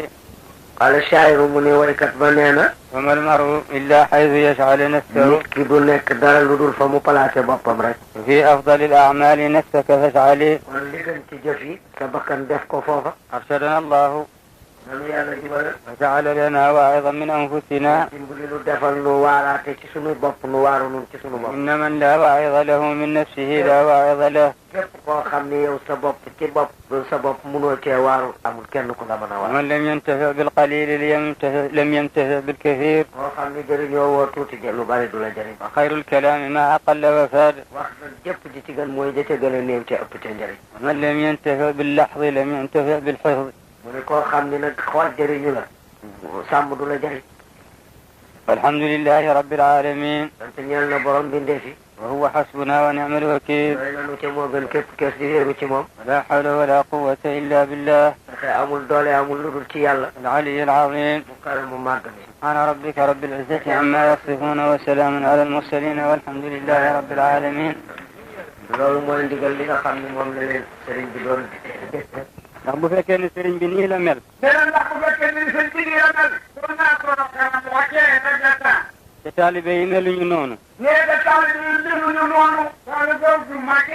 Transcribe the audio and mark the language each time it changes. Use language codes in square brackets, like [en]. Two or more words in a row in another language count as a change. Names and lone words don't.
[ar] قال شاعره [wo] mu ne waykat ba nee na [ar] وما المرء إلا حيث يشعل نفسه [wo] nit ki du nekk dara lu dul fa mu placé boppam rek [ar] ففي أفضل الأعمال نفسك فاشعلي. [wo] kon li gën ci jëf yi sa bakkan def ko foofa [ar] أرشدنا الله [wo] nanu yàlla jubale [ar] وجعل لنا واعظا من أنفسنا [wo] dimbali nu defal nu waaraate ci sunu bopp nu waaru nun ci sunu bopp [ar] إن من لا واعظ له من نفسه لا واعظ له. [wo] képp koo xam ni yow sa bopp ci bopp sa bopp munoo cee waaru amul kenn ku la mën a waar [ar] ومن لم ينتفع بالقليل لم ينتفع بالكثير. [wo] koo xam ni jëriñoo woo tuuti lu bari du la jëriñ [ar] وخير الكلام ما أقل وفاد. [wo] wax na jëpp ji ci gën mooy ja ca gën a néew ca ëpp ca njëriñ [ar] ومن لم ينتفع باللحظ لم ينتفع بالحفظ. [wo] mu ne koo xam ni nag xool jëriñu la sàmm du la jëriñ [ar] والحمد لله رب العالمين [wo] sant ñeel na borom bindee fi [ar] وهو حسبنا ونعم الوكيل. [wo] doy nanu ca moo gën képp kees di wéeru ci moom [ar] ولا حول ولا قوة إلا بالله [wo] ndaxe amul doole amul lu dul ci yàlla [ar] العلي العظيم. [wo] mu kare mu màgg mi [ar] سبحان ربك رب العزة عما يصفون وسلام على المرسلين والحمد لله رب العالمين. [wo] loolu mooy ndigal li nga xam ne moom la leen sëriñ bi doon ndax bu fekkee ne sëriñ bi nii la mel nee na ndax bu fekkee ni sëñ bi nii la mel. doon naa ko doon xanaa mu wàccee rek la temps. te taalibe yi meluñu noonu nee na taw bi defuñu noonu. wala boog du màggee.